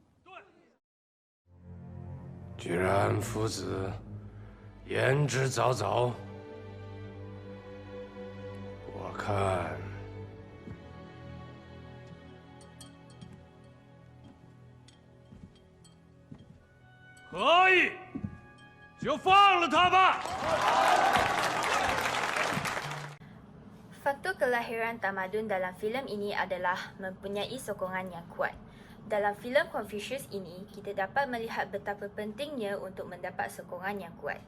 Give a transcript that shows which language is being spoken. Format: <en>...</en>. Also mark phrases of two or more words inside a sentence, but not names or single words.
<zh>居然夫子言之凿凿，我看可以。就放了他吧。</zh> <ms>Faktor kelahiran tamadun dalam filem ini adalah mempunyai sokongan yang kuat. Dalam filem Confucius ini, kita dapat melihat betapa pentingnya untuk mendapat sokongan yang kuat.</ms>